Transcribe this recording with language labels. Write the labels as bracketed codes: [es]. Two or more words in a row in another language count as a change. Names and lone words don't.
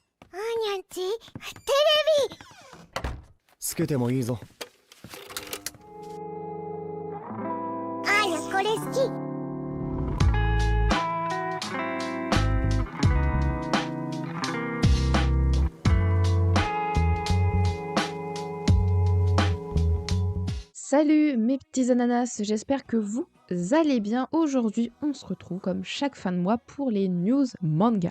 [ja] あーにゃんち、テつけてもいいぞ。あーにゃこれ好き。 [fr] Salut mes petits ananas, j'espère que vous allez bien. Aujourd'hui, on se retrouve comme chaque fin de mois pour les news manga.